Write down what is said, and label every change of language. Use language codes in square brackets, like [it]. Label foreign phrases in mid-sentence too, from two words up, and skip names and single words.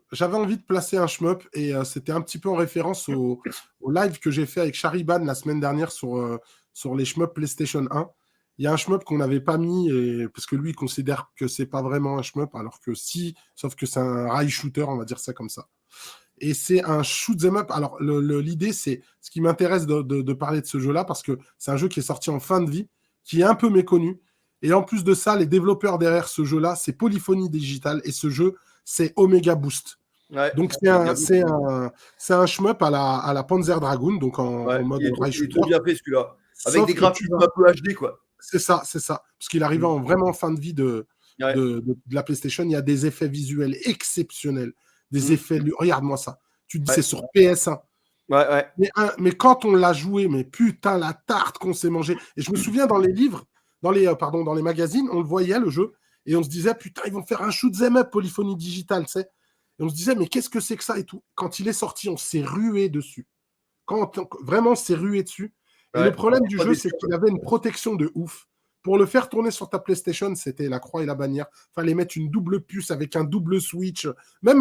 [fr] J'avais envie de placer un shmup et c'était un petit peu en référence au live que j'ai fait avec Chariban la semaine dernière sur les shmups PlayStation 1. Il y a un shmup qu'on n'avait pas mis parce que lui il considère que c'est pas vraiment un shmup, alors que si, sauf que c'est un [en] rail shooter, [fr] on va dire ça comme ça. Et c'est un [en] shoot 'em up. [fr] Alors l'idée, c'est ce qui m'intéresse de parler de ce jeu-là parce que c'est un jeu qui est sorti en fin de vie, qui est un peu méconnu. Et en plus de ça, les développeurs derrière ce jeu-là, c'est Polyphony Digital et ce jeu, c'est Omega Boost. Ouais, Donc les gars, c'est un shmup à la Panzer Dragoon, donc en ouais, mode rail il est shooter. trop bien fait celui-là. Avec Sauf des que tu graphismes vas. un peu HD, quoi. C'est ça, c'est ça. Parce qu'il arrivait Mm. vraiment en fin de vie Ouais. de la PlayStation. Il y a des effets visuels exceptionnels. Des Mm. effets. Regarde-moi ça. Tu te dis, Ouais. c'est sur PS1. Ouais, ouais. Mais quand on l'a joué, mais putain, la tarte qu'on s'est mangé. Et je me souviens dans les livres, dans les magazines, on le voyait, le jeu, et on se disait, putain, ils vont faire un [en] shoot 'em up [fr] Polyphonie Digital, tu sais. Et on se disait, mais qu'est-ce que c'est que ça et tout. Quand il est sorti, on s'est rué dessus. Vraiment, on s'est rué dessus. Et le Ouais. problème du Pas jeu, déçu, c'est quoi. qu'il avait une protection de ouf. Pour le faire tourner sur ta PlayStation, c'était la croix et la bannière. Fallait mettre une double puce avec un double switch, même